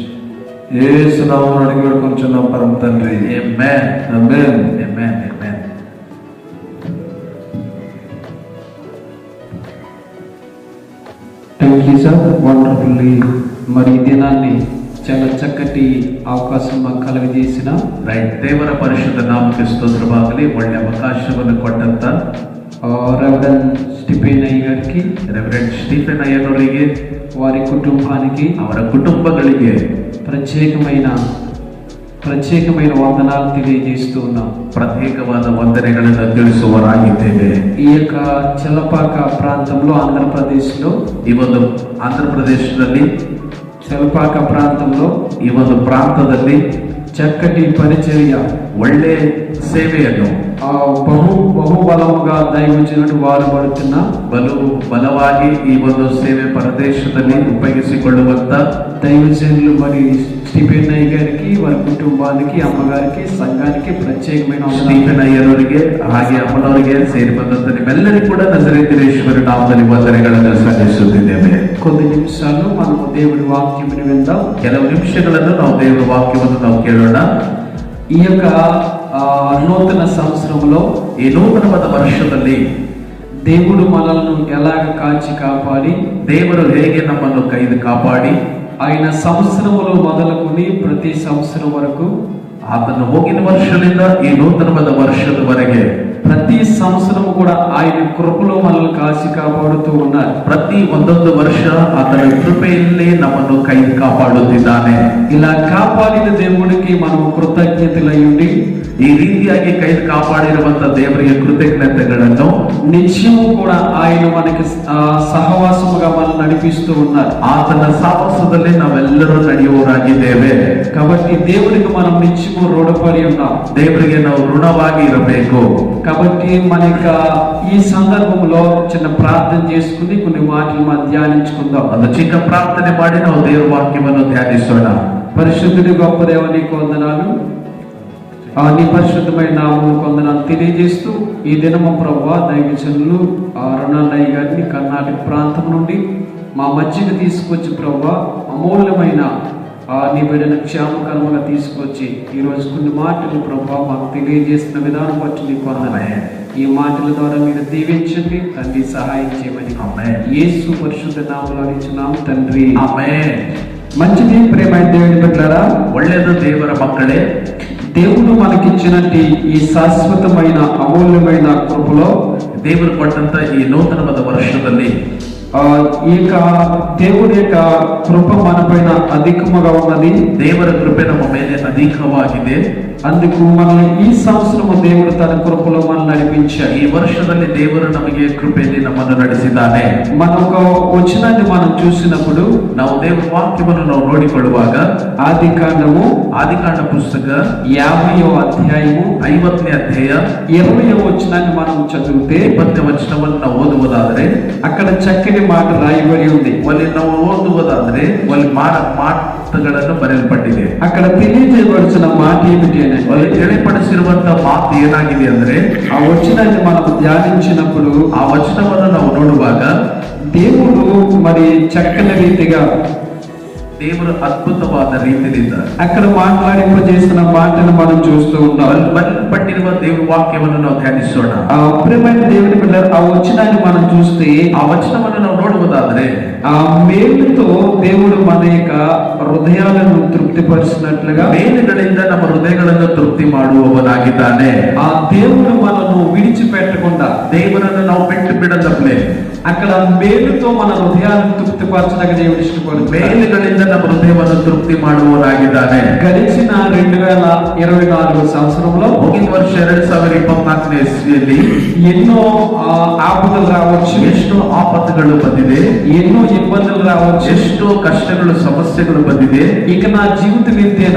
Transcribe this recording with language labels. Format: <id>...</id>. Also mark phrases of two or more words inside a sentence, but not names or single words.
<te>యేసు నామమున అడిగి వేడుకొనుచున్నాం పరమ తండ్రి. ఆమేన్, ఆమేన్, ఆమేన్, ఆమేన్.</te> <en>Thank you sir, wonderfully.</en> <te>మరి ఈ దినాన్ని చాలా చక్కటి అవకాశం మాకు కలుగజేసిన</te> <kn>ದೇವರ ಪರಿಶುದ್ಧ ನಾಮಕ್ಕೆ ಸ್ತೋತ್ರವಾಗಲಿ. ಒಳ್ಳೆ ಅವಕಾಶವನ್ನು ಕೊಟ್ಟಂತ</kn> <te>రెవరెండ్ స్టీఫెన్ అయ్య గారికి,</te> <kn>ರೆವರೆಂಡ್ ಸ್ಟೀಫೆನ್ ಅಯ್ಯನವರಿಗೆ,</kn> <te>వారి కుటుంబానికి,</te> <kn>ಅವರ ಕುಟುಂಬಗಳಿಗೆ</kn> <te>ప్రత్యేకమైన వందనాలు తెలియజేస్తూ ఉన్నాం.</te> <kn>ಪ್ರತ್ಯೇಕವಾದ ವಂದನೆಗಳನ್ನು ತಿಳಿಸುವರಾಗಿದ್ದೇವೆ.</kn> <te>ఈ యొక్క చలపాక ప్రాంతంలో ఆంధ్రప్రదేశ్లో,</te> <kn>ಈ ಒಂದು ಆಂಧ್ರಪ್ರದೇಶದಲ್ಲಿ</kn> <te>చలపాక ప్రాంతంలో</te> <kn>ಈ ಒಂದು ಪ್ರಾಂತದಲ್ಲಿ</kn> <te>చక్కటి పరిచర్య,</te> <kn>ಒಳ್ಳೆ ಸೇವೆಯನ್ನು</kn> <te>బహుబలముగా దైవజనుడు వాడబడుతున్న</te> <kn>ಬಲವಾಗಿ ಈ ಒಂದು ಸೇವೆ ಪ್ರದೇಶದಲ್ಲಿ ಉಪಯೋಗಿಸಿಕೊಳ್ಳುವಂತ</kn> <te>దైవజనులు మరి స్టీఫెన్ అయ్య గారికి, వారి కుటుంబానికి, అమ్మగారికి, సంఘానికి ప్రత్యేకమైన</te> <kn>ಸ್ಟೀಫೆನ್ ಅಯ್ಯನವರಿಗೆ ಹಾಗೆ ಅಮ್ಮನವರಿಗೆ ಸೇರಿ ಬಂದಂತ ನಿಮ್ಮೆಲ್ಲರಿಗೂ ಕೂಡ ನಜರೇತಿರೇಶ್ವರ ನಾಮದಲ್ಲಿ ವಂದನೆಗಳನ್ನು ಸಲ್ಲಿಸುತ್ತಿದ್ದೇವೆ.</kn> <te>కొద్ది నిమిషాలు మనము దేవుడి వాక్యమును విందాం.</te> <kn>ಕೆಲವು ನಿಮಿಷಗಳನ್ನು ನಾವು ದೇವರ ವಾಕ್ಯವನ್ನು ನಾವು ಕೇಳೋಣ.</kn> <te>ఈ యొక్క నూతన సంవత్సరంలో,</te> <kn>ఈ నూతనವಾದ ವರ್ಷದಲ್ಲಿ</kn> <te>దేవుడు మనల్ని ఎలాగ కాచి కాపాడి,</te> <kn>ದೇವರು ಹೇಗೆ ನಮ್ಮನ್ನು ಕೈದು ಕಾಪಾಡಿ,</kn> <te>ఆయన సంవత్సరములు మొదలుకొని ప్రతి సంవత్సరం వరకు,</te> <kn>ಆತನು ಹೋಗಿನ ವರ್ಷದಿಂದ ಈ ನೂತನವಾದ ವರ್ಷದವರೆಗೆ</kn> <te>ప్రతి సంవత్సరము కూడా ఆయన కృపలో మనల్ని కాచి కాపాడుతూ ఉన్నారు.</te> <kn>ಪ್ರತಿ ಒಂದೊಂದು ವರ್ಷ ಆತನ ಕೃಪೆಯಲ್ಲಿ ನಮ್ಮನ್ನು ಕೈ ಕಾಪಾಡುತ್ತಿದ್ದಾನೆ.</kn> <te>ఇలా కాపాడిన దేవుడికి మనం కృతజ్ఞతలై ఉండి,</te> <kn>ಈ ರೀತಿಯಾಗಿ ಕೈ ಕಾಪಾಡಿರುವಂತ ದೇವರಿಗೆ ಕೃತಜ್ಞತೆಗಳನ್ನು</kn> <te>నిత్యము కూడా ఆయన మనకి సహవాసముగా మనం నడిపిస్తూ ఉన్నారు.</te> <kn>ಆತನ ಸಹವಾಸದಲ್ಲಿ ನಾವೆಲ್ಲರೂ ನಡೆಯುವವರಾಗಿದ್ದೇವೆ.</kn> <te>కాబట్టి దేవుడికి మనం నిత్యము రుణపడి ఉన్నాం.</te> <kn>ದೇವರಿಗೆ ನಾವು ಋಣವಾಗಿ ಇರಬೇಕು.</kn> <te>కాబట్టి మన ఈ సందర్భంలో చిన్న ప్రార్థన చేసుకుని కొన్ని మాటలు మనం ధ్యానించుకుందాం.</te> <kn>ಒಂದು ಚಿಕ್ಕ ಪ್ರಾರ್ಥನೆ ಮಾಡಿ ನಾವು ದೇವರ ವಾಕ್ಯವನ್ನು ಧ್ಯಾನಿಸೋಣ.</kn> <te>పరిశుద్ధుడి గొప్ప దేవ, నీకు వందనాలు. నీ పరిశుద్ధమైన నామమును వందనాలు తెలియజేస్తూ ఈ దినము ప్రభువా దైవజనులు రుణదయ్య గారిని కర్ణాటక ప్రాంతం నుండి మా మధ్యకు తీసుకొచ్చి ప్రభా అమూల్యమైన నీ బిడ్డను క్షేమకరముగా తీసుకొచ్చి ఈరోజు కొన్ని మాటలు ప్రభా మాకు తెలియజేస్తున్న విధానం బట్టి నీకు వందనాలు. ఈ మాటల ద్వారా మీరు దీవించండి తండ్రి, సహాయం చేయమని యేసు పరిశుద్ధ నామములో అడుగుచున్నాము తండ్రి, ఆమేన్. మంచిది ప్రేమైన దేవుని బిడ్డలారా,</te> <kn>ಒಳ್ಳೆಯದು ದೇವರ ಮಕ್ಕಳೇ.</kn> <te>దేవుడు మనకిచ్చినట్టు ఈ శాశ్వతమైన అమూల్యమైన కృపలో,</te> <kn>ದೇವರು ಕೊಟ್ಟಂತ ಈ ನೂತನವಾದ ವರ್ಷದಲ್ಲಿ</kn> <te>ఈ యొక్క దేవుడి యొక్క కృప మన పైన అధికముగా ఉన్నది.</te> <kn>ದೇವರ ಕೃಪೆ ನಮ್ಮ ಮೇಲೆ ಅಧಿಕವಾಗಿದೆ.</kn> <te>అందుకు మనల్ని ఈ సంవత్సరము దేవుడు తన కృపలో మనల్ని నడిపించాడు.</te> <kn>ಈ ವರ್ಷದಲ್ಲಿ ದೇವರು ನಮಗೆ ಕೃಪೆಯಲ್ಲಿ ನಮ್ಮನ್ನು ನಡೆಸಿದ್ದಾನೆ.</kn> <te>మన ఒక వచనాన్ని మనం చూసినప్పుడు,</te> <kn>ನಾವು ದೇವರ ವಾಕ್ಯವನ್ನು ನಾವು ನೋಡಿಕೊಳ್ಳುವಾಗ ಆದಿಕಾಂಡ ಪುಸ್ತಕ</kn> <te>50వ అధ్యాయము</te> <kn>50ನೇ ಅಧ್ಯಾಯ</kn> <te>20వ వచనాన్ని మనం చదివితే</te> <kn>20ನೇ ವಚನವನ್ನು ನಾವು ಓದುವುದಾದರೆ</kn> <te>అక్కడ చక్కని మాట రాయబడి ఉంది.</te> <kn>ಅಲ್ಲಿ ನಾವು ಓದುವುದಾದರೆ ಅಲ್ಲಿ ಮಾತುಗಳನ್ನು ಬರೆಯಲ್ಪಟ್ಟಿದೆ.</kn> <te>అక్కడ తెలియజేయబడిన మాట ఏమిటి అంటే,</te> <kn>ಅಲ್ಲಿ ತಿಳಿಪಡಿಸಿರುವಂತಹ ಮಾತು ಏನಾಗಿದೆ ಅಂದ್ರೆ,</kn> <te>ఆ వచనాన్ని మనం ధ్యానించినప్పుడు,</te> <kn>ಆ ವಚನವನ್ನು ನಾವು ನೋಡುವಾಗ</kn> <te>దేవుడు మరి చక్కని రీతిగా,</te> <kn>ದೇವರು ಅದ್ಭುತವಾದ ರೀತಿಯಿಂದ</kn> <te>అక్కడ మాట్లాడింపజేసిన మాటను మనం చూస్తూ ఉన్నాం.</te> <kn>ಬರೆಯಲ್ಪಟ್ಟಿರುವ ದೇವರ ವಾಕ್ಯವನ್ನು ನಾವು ಧ್ಯಾನಿಸೋಣ.</kn> <te>ఆ ప్రియమైన దేవుని బిడ్డలారా, ఆ వచనాన్ని మనం చూస్తే,</te> <kn>ಆ ವಚನವನ್ನು ನಾವು ನೋಡುವುದಾದರೆ</kn> <te>ఆ మేలుతో దేవుడు మన యొక్క హృదయాలను తృప్తిపరిచినట్లుగా,</te> <kn>ಮೇಲುಗಳಿಂದ ನಮ್ಮ ಹೃದಯಗಳನ್ನು ತೃಪ್ತಿ ಮಾಡುವವನಾಗಿದ್ದಾನೆ.</kn> <te>ఆ దేవుడు మనను విడిచిపెట్టకుండా,</te> <kn>ದೇವರನ್ನು ನಾವು ಬಿಟ್ಟು ಬಿಡದಪ್ಲೆ</kn> <te>అక్కడ మేలుతో మన హృదయాలను తృప్తిపరచడానికి దేవుడు ఇష్టపడుతున్నాడు.</te> <kn>ಮೇಲುಗಳಿಂದ ನಮ್ಮ ಹೃದಯವನ್ನು ತೃಪ್ತಿ ಮಾಡುವವನಾಗಿದ್ದಾನೆ.</kn> <te>గడిచిన 2024 సంవత్సరంలో,</te> <kn>ಹೋಗಿದ ವರ್ಷ 2024ನೇ ಇಸ್ವಿಯಲ್ಲಿ</kn> <te>ఎన్నో ఆపదలు రావచ్చు,</te> <kn>ಎಷ್ಟು ಆಪತ್ತುಗಳು ಬಂದಿದೆ,</kn> <te>ఎన్నో ఇబ్బందులు రావచ్చు,</te> <kn>ಎಷ್ಟು ಕಷ್ಟಗಳು ಸಮಸ್ಯೆಗಳು ಬಂದಿದೆ.</kn> <te>ఇక నా జీవితం ఇంతేనా,</te>